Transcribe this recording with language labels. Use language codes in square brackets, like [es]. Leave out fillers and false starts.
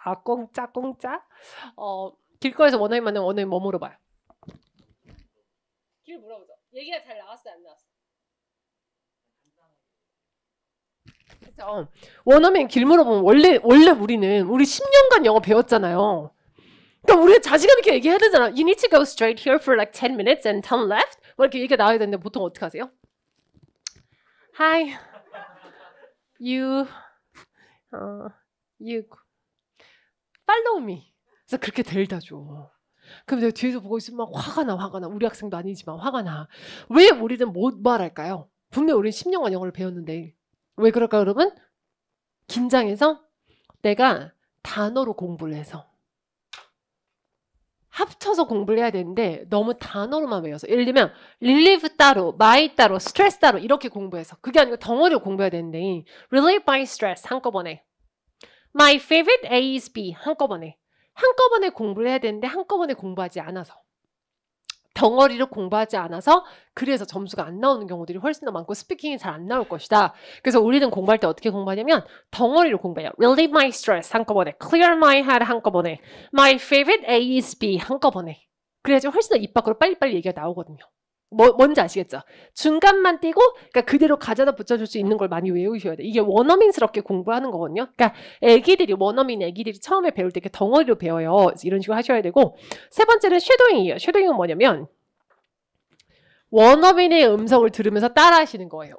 [ko] 공짜 공짜. 길거리에서 원어민 만나면 원어민 뭐 물어봐요? 길 물어보죠. 얘기가 잘 나왔어요, 안 나왔어요? 그죠? 원어민 길 물어보면 원래 우리 10년간 영어 배웠잖아요. 그러니까 우리가 자신감 있게 얘기해야 되잖아. [en] You need to go straight here for like 10 minutes and turn left. [ko] 뭐 이렇게 얘기가 나와야 되는데 보통 어떻게 하세요? [en] Hi, you follow me. [ko] 그래서 그렇게 데려다 줘. 그럼 내가 뒤에서 보고 있으면 막 화가 나. 우리 학생도 아니지만 화가 나. 왜 우리는 못 말할까요? 분명 우리는 10년간 영어를 배웠는데. 왜 그럴까 여러분? 긴장해서 내가 단어로 공부를 해서. 합쳐서 공부를 해야 되는데 너무 단어로만 외워서. 예를 들면 relieve 따로, my 따로, stress 따로 이렇게 공부해서. 그게 아니고 덩어리로 공부해야 되는데 [en] relieve my stress [ko] 한꺼번에. [en] My favorite A is B 한꺼번에. [ko] 한꺼번에 공부를 해야 되는데 한꺼번에 공부하지 않아서. 덩어리로 공부하지 않아서 그래서 점수가 안 나오는 경우들이 훨씬 더 많고 스피킹이 잘 안 나올 것이다. 그래서 우리는 공부할 때 어떻게 공부하냐면 덩어리로 공부해요. [en] Relieve my stress 한꺼번에. Clear my head 한꺼번에. My favorite A is B 한꺼번에. [ko] 그래야지 훨씬 더 입 밖으로 빨리빨리 얘기가 나오거든요. 뭔지 아시겠죠? 중간만 띄고 그러니까 그대로 가져다 붙여줄 수 있는 걸 많이 외우셔야 돼. 이게 원어민스럽게 공부하는 거거든요. 그러니까 원어민 애기들이 처음에 배울 때 이렇게 덩어리로 배워요. 이런 식으로 하셔야 되고 세 번째는 쉐도잉이에요. 쉐도잉은 뭐냐면 원어민의 음성을 들으면서 따라하시는 거예요.